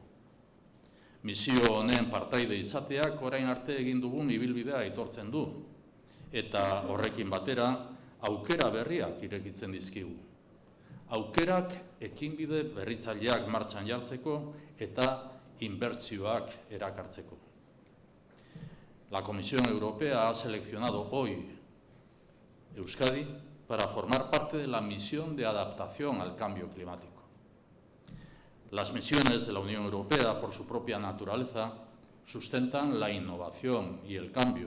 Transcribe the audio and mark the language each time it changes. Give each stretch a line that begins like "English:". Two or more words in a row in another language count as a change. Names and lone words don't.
Basque: Misio honen partaide izateak orain arte egin dugun ibilbidea aitortzen du, eta horrekin batera aukera berriak irekitzen dizkigu. Aukerak ekinbide berritzaileak martxan jartzeko eta inbertsioak erakartzeko.
Spanish: La Comisión Europea ha seleccionado hoy Euskadi para formar parte de la misión de adaptación al cambio climático. Las misiones de la Unión Europea, por su propia naturaleza, sustentan la innovación y el cambio.